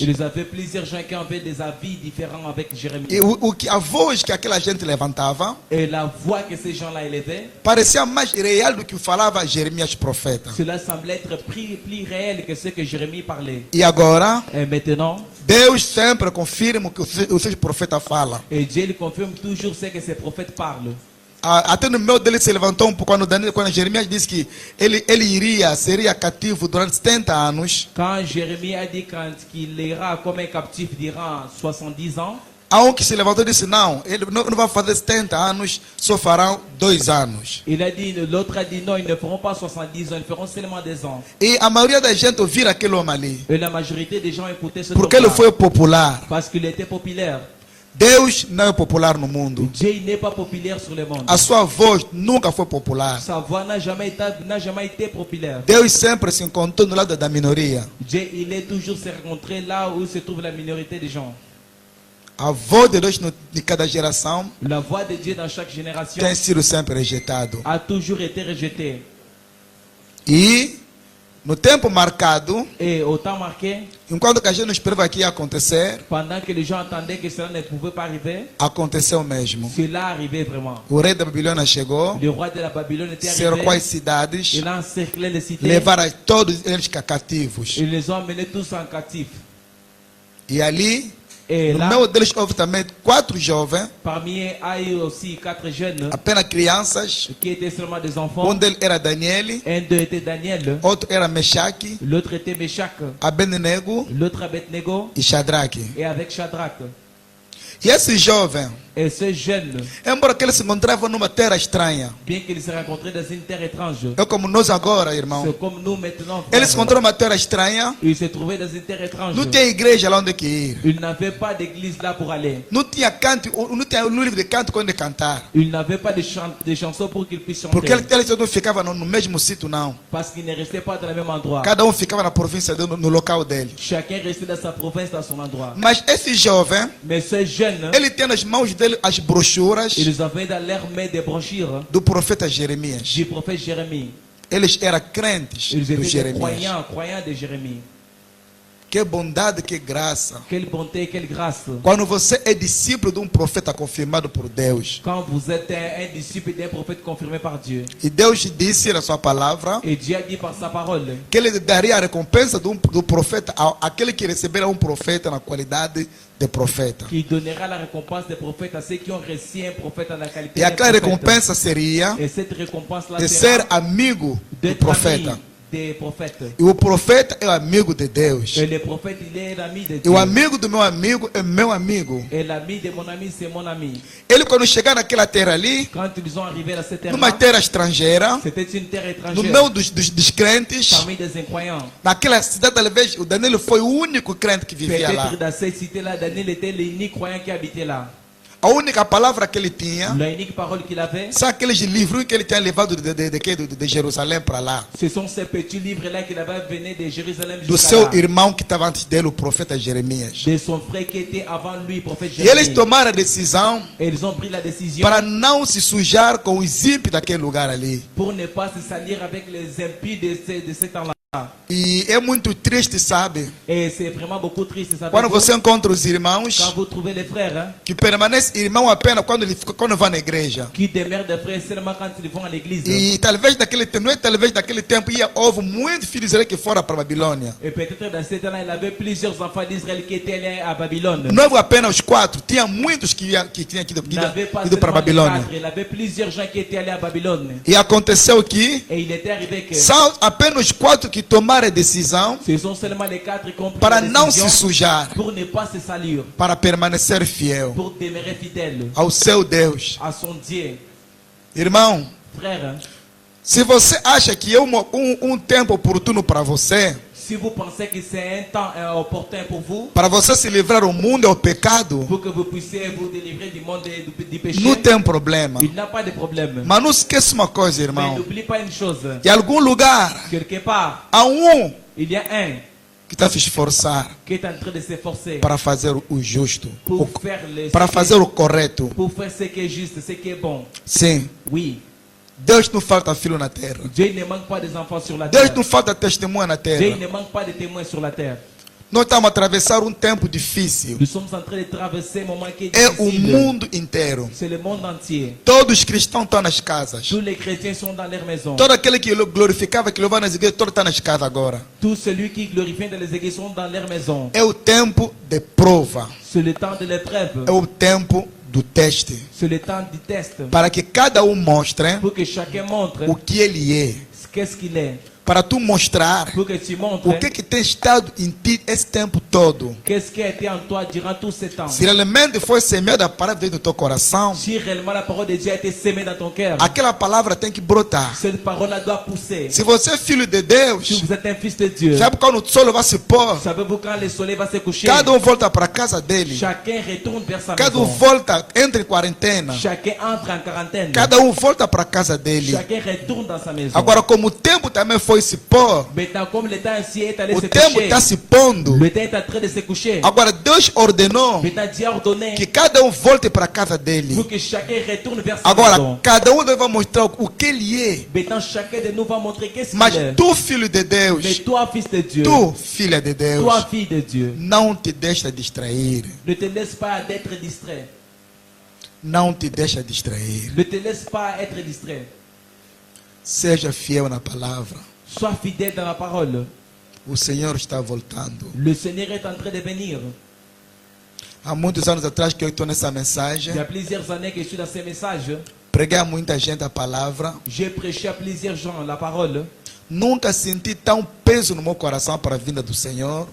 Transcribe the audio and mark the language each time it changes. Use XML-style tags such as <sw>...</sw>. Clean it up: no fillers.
<fr>ils avaient plusieurs gens qui avaient des avis différents avec Jérémie.</fr> <pt>E a voz que aquela gente levantava</pt> <fr>Et la voix que ces gens-là élevaient,</fr> <pt>parecia mais real do que falava Jeremias profeta.</pt> <fr>cela semblait être plus réel que ce que Jérémie parlait.</fr> <pt>E agora,</pt> <fr>Et maintenant,</fr> <pt>Deus sempre confirma o que os seus profetas falam.</pt> <fr>et Dieu lui confirme toujours ce que ses prophètes parlent.</fr> <pt>Até no meio dele se levantou um pouco quando Jeremias disse que ele seria cativo durante 70 anos.</pt> <fr>Quand Jérémie a dit qu'il ira comme un captif durant 70 ans,</fr> <pt>Há que se levantou e disse: não, ele não vai fazer 70 anos, só farão 2 anos.</pt> <fr>l'autre a dit non, ils ne feront pas 70 ans, ils feront seulement 2 ans.</fr> <pt>E a maioria da gente ouvir aquele homem ali,</pt> <fr>Et la majorité des gens écoutaient ce</fr> <pt>porque ele</pt> <fr>homme-là</fr> <pt>foi popular.</pt> <fr>parce qu'il était populaire.</fr> <pt>Deus não é popular no mundo.</pt> <fr>Dieu il n'est pas populaire sur le monde.</fr> <pt>A sua voz nunca foi popular.</pt> <fr>Sa voix n'a jamais été populaire.</fr> <pt>Deus sempre se encontrou no lado da minoria.</pt> <fr>Dieu il est toujours se rencontré là où se trouve la minorité des gens.</fr> <pt>A voz de Deus de cada geração</pt> <fr>La voix de Dieu dans chaque génération</fr> <pt>tem sido sempre rejeitado.</pt> <fr>a toujours été rejetée.</fr> <pt>E no tempo marcado,</pt> <fr>Et au temps marqué,</fr> <pt>enquanto que a gente não esperava que ia acontecer,</pt> <fr>pendant que les gens attendaient que cela ne pouvait pas arriver,</fr> <pt>aconteceu mesmo.</pt> <fr>cela arrivait vraiment.</fr> <pt>O rei da Babilônia chegou,</pt> <fr>Le roi de la Babylone était</fr> <pt>cercou</pt> <fr>arrivé.</fr> <pt>as cidades,</pt> <fr>Il a encerclé les cités.</fr> <pt>levaram todos eles cativos.</pt> <fr>Ils les ont emmenés tous en captif.</fr> <pt>E ali,</pt> <fr>Et</fr> <pt>no</pt> <fr>là,</fr> <pt>meio deles houve também 4 jovens,</pt> <fr>parmi eux, il y a eu aussi 4 jeunes</fr> <pt>apenas crianças.</pt> <fr>qui étaient seulement des enfants.</fr> <pt>Um deles era Daniel,</pt> <fr>Un d'eux était Daniel,</fr> <pt>outro era Mechaque,</pt> <fr>l'autre était Meshach,</fr> <pt>Abednego</pt> <fr>l'autre Abednego</fr> <pt>e Shadraque.</pt> <fr>et avec Shadrach.</fr> <pt>E esse jovem,</pt> <fr>Et ce jeune,</fr> <pt>embora que ele se encontrava numa terra estranha,</pt> <fr>bien qu'il se rencontrait dans une terre étrange,</fr> <pt>é como nós agora, irmão.</pt> <fr>c'est comme nous maintenant,</fr> <pt>Ele se</pt> <fr>frères.</fr> <pt>encontrou numa terra estranha,</pt> <fr>Il se trouvait dans une terre étrange.</fr> <pt>não tinha igreja lá onde que ir.</pt> <fr>Il n'avait pas d'église là pour aller.</fr> <pt>Não tinha canto, não tinha um livro de canto onde cantar.</pt> <fr>Il n'avait pas de chansons pour qu'il puisse chanter.</fr> <pt>Porque eles não ficavam no mesmo sítio, não.</pt> <fr>Parce qu'il ne restait pas dans le même endroit.</fr> <pt>Cada um ficava na província, no local dele.</pt> <fr>Chacun restait dans sa province, dans son endroit.</fr> <pt>Mas esse jovem,</pt> <fr>Mais ce jeune,</fr> <pt>ele tinha nas mãos dele as brochuras</pt> <fr>ils avaient dans leurs mains des brochures</fr> <pt>do profeta Jeremias.</pt> <fr>du prophète Jérémie.</fr> <pt>Eles eram crentes</pt> <fr>Ils</fr> <pt>do</pt> <fr>étaient des</fr> <pt>Jeremias.</pt> <fr>croyants de Jérémie.</fr> <pt>Que bondade, que graça.</pt> <fr>Quelle bonté, quelle grâce.</fr> <pt>Quando você é discípulo de um profeta confirmado por Deus,</pt> <fr>Quand vous êtes un disciple d'un prophète confirmé par Dieu,</fr> <pt>e Deus disse na sua palavra</pt> <fr>et Dieu a dit par sa parole</fr> <pt>que ele daria a recompensa do profeta àquele que receberá um profeta na qualidade de profeta.</pt> <fr>qu'il donnera la récompense des prophètes à ceux qui ont reçu un prophète dans la qualité</fr> <pt>E</pt> <fr>d'un</fr> <pt>aquela</pt> <fr>prophète.</fr> <pt>recompensa seria</pt> <fr>Et cette récompense-là</fr> <pt>de</pt> <fr>sera</fr> <pt>ser amigo do</pt> <fr>d'être ami</fr> <pt>profeta.</pt> <fr>des prophètes.</fr> <pt>E o profeta é o amigo de Deus.</pt> <fr>Et le prophète, il est l'ami de</fr> <pt>E</pt> <fr>Dieu.</fr> <pt>o amigo do meu amigo é meu amigo.</pt> <fr>Et l'ami de mon ami, c'est mon ami.</fr> <pt>Ele, quando chegar naquela terra ali,</pt> <fr>Quand ils sont arrivés dans cette</fr> <pt>numa</pt> <fr>terre,</fr> <pt>terra estrangeira,</pt> <fr>c'était une terre</fr> <pt>no</pt> <fr>étrangère,</fr> <pt>meio dos crentes,</pt> <fr>parmi des incroyants.</fr> <pt>naquela cidade, talvez o Danilo foi o único crente que vivia lá.</pt> <fr>Peut-être dans cette cité-là, Daniel était l'unique croyant qui habitait là.</fr> <pt>A única palavra que ele tinha</pt> <fr>La unique parole qu'il avait,</fr> <pt>são aqueles livros que ele tinha levado de Jerusalém para lá.</pt> <fr>ce sont ces petits livres-là qu'il avait venus de Jérusalem</fr> <pt>Do</pt> <fr>jusqu'à</fr> <pt>seu</pt> <fr>là.</fr> <pt>irmão que estava antes dele, o profeta Jeremias.</pt> <fr>De son frère qui était avant lui, prophète</fr> <pt>E eles</pt> <fr>Jérémie.</fr> <pt>tomaram a decisão</pt> <fr>Et ils ont pris la décision</fr> <pt>para não se sujar com os ímpios daquele lugar ali.</pt> <fr>pour ne pas se salir avec les impies de ce temps-là.</fr> <pt>E é muito triste, sabe?</pt> <fr>Et c'est vraiment beaucoup triste. Ça</fr> <pt>Quando você encontra os</pt> <fr>quand</fr> <pt>irmãos</pt> <fr>vous trouvez les frères hein,</fr> <pt>que permanecem irmão apenas quando vão na igreja.</pt> <fr>qui demeurent des frères seulement quand ils vont à l'église.</fr> <pt>E talvez naquele tempo, não é talvez naquele tempo, houve muitos filhos de Israel que foram para a Babilônia.</pt> <fr>Et peut-être dans ce temps-là, il avait plusieurs enfants d'Israël qui étaient allés à Babylone.</fr> <pt>Não houve apenas os 4, tinha muitos que tinham</pt> <fr>Il n'avait pas</fr> <pt>ido para a</pt> <fr>seulement les</fr> <pt>Babilônia.</pt> <fr>4, il avait plusieurs gens qui étaient allés à Babylone.</fr> <pt>E aconteceu que</pt> <fr>Et il était arrivé que</fr> <pt>são apenas os 4 que tomaram a decisão</pt> <fr>ce sont seulement les 4 qui ont pris</fr> <pt>para</pt> <fr>la</fr> <pt>não se</pt> <fr>décision</fr> <pt>sujar,</pt> <fr>pour ne pas se salir,</fr> <pt>para permanecer fiel</pt> <fr>pour demeurer fidèle</fr> <pt>ao seu Deus.</pt> <fr>à son Dieu.</fr> <pt>Irmão,</pt> <fr>Frère, hein,</fr> <pt>se você acha que é um tempo oportuno para você,</pt> <fr>si vous pensez que c'est un temps opportun pour vous,</fr> <pt>para você se livrar do mundo e do pecado,</pt> <fr>pour que vous puissiez vous délivrer du monde et du péché,</fr> <pt>não tem problema.</pt> <fr>il n'a pas de problème.</fr> <pt>Mas não esqueça uma coisa,</pt> <fr>Mais</fr> <pt>irmão.</pt> <fr>n'oublie pas une chose,</fr> <pt>Em algum lugar,</pt> <fr>quelque part,</fr> <pt>há</pt> <fr>il y a un</fr> <pt>que está a se esforçar</pt> <fr>qui est en train de s'efforcer</fr> <pt>para fazer o justo,</pt> <fr>pour faire</fr> <pt>para fazer o correto.</pt> <fr>pour faire ce qui est juste, ce qui est bon.</fr> <pt>Sim,</pt> <fr>Oui,</fr> <pt>Deus não falta filho na terra.</pt> <fr>Dieu ne manque pas des enfants sur la</fr> <pt>Deus</pt> <fr>terre.</fr> <pt>não falta testemunha na</pt> <fr>Dieu</fr> <pt>terra.</pt> <fr>ne manque pas de témoins sur la terre.</fr> <pt>Nós estamos a atravessar um tempo difícil.</pt> <fr>Nous sommes en train de traverser un moment qui est</fr> <pt>É o</pt> <fr>difficile.</fr> <pt>mundo inteiro.</pt> <fr>C'est le monde entier.</fr> <pt>Todos os cristãos estão nas casas.</pt> <fr>Tous les chrétiens sont dans leur maison.</fr> <pt>Todo aquele que glorificava, que louvava nas igrejas, todo está nas casas agora.</pt> <fr>Tous celui qui glorifie dans les églises sont dans leur maison.</fr> <pt>É o tempo de prova.</pt> <fr>C'est le temps de l'épreuve.</fr> <pt>É o tempo do teste.</pt> <fr>C'est le temps du test.</fr> <pt>Para que cada um mostre</pt> <fr>Pour que chacun montre</fr> <pt>o que ele é.</pt> <fr>qu'est-ce qu'il est.</fr> <pt>para tu mostrar</pt> <fr>pour que tu montres</fr> <pt>o que tem estado em ti esse tempo todo.</pt> <fr>qu'est-ce qui a été en toi durant tout ce temps.</fr> <pt>Se realmente foi semeada a palavra dentro do teu coração,</pt> <fr>Si réellement la parole de Dieu a été sémée dans ton cœur,</fr> <pt>aquela palavra tem que brotar.</pt> <fr>cette parole-là doit pousser.</fr> <pt>Se você é filho de</pt> <fr>Si</fr> <pt>Deus,</pt> <fr>vous êtes un fils de Dieu,</fr> <pt>sabe quando o sol vai se pôr?</pt> <fr>savez-vous quand le soleil va se coucher,</fr> <pt>Cada volta para casa dele.</pt> <fr>chacun retourne vers sa</fr> <pt>Cada</pt> <fr>maison.</fr> <pt>volta, entra em quarentena.</pt> <fr>Chacun entre en quarantaine.</fr> <pt>Cada volta para casa dele.</pt> <fr>Chacun retourne dans sa maison.</fr> <pt>Agora, como o tempo também foi se pôr,</pt> <fr>Maintenant, comme le temps ainsi est allé</fr> <pt>o</pt> <fr>se</fr> <pt>tempo</pt> <fr>coucher,</fr> <pt>está se pondo.</pt> <fr>le temps est en train de se coucher.</fr> <pt>Agora, Deus ordenou</pt> <fr>Maintenant, Dieu a ordonné</fr> <pt>que cada volte para casa dele.</pt> <fr>pour que chacun retourne vers sa</fr> <pt>Agora,</pt> <fr>maison.</fr> <pt>cada vai mostrar o que ele é.</pt> <fr>Maintenant, chacun de nous va montrer qu'est-ce</fr> <pt>Mas</pt> <fr>qu'il est.</fr> <pt>tu, filho de Deus,</pt> <fr>Mais toi, fils de Dieu,</fr> <pt>tu, filha de Deus,</pt> <fr>toi, fille de Dieu,</fr> <pt>não te deixa distrair.</pt> <fr>ne te laisse pas d'être distrait.</fr> <pt>Não te deixa distrair.</pt> <fr>Ne te laisse pas être distrait.</fr> <pt>Seja fiel na palavra.</pt> <fr>Sois fidèle dans la parole.</fr> <pt>O Senhor está voltando.</pt> <fr>Le Seigneur est en train de venir.</fr> <pt>Há muitos anos atrás que eu estou nessa</pt> <fr>Il y</fr> <pt>mensagem,</pt> <fr>a plusieurs années que je suis dans ces messages.</fr> <pt>preguei a muita gente a palavra.</pt> <fr>J'ai prêché à plusieurs gens la parole.</fr> <pt>Nunca senti tão peso no meu coração para a vinda do Senhor.</pt>